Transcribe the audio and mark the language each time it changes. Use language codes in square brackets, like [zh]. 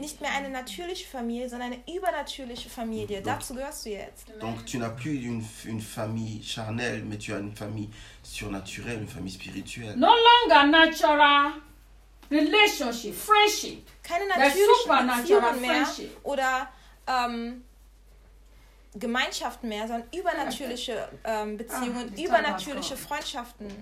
[de] Nicht mehr eine natürliche Familie, sondern eine übernatürliche Familie. Donc, dazu gehörst du jetzt. [fr] Donc tu n'as plus une famille charnelle, mais tu as une famille surnaturelle, une famille spirituelle. [en] No longer natural relationship, friendship. [de] Keine natürliche Beziehung mehr oder Gemeinschaft mehr, sondern übernatürliche Beziehungen, übernatürliche Freundschaften.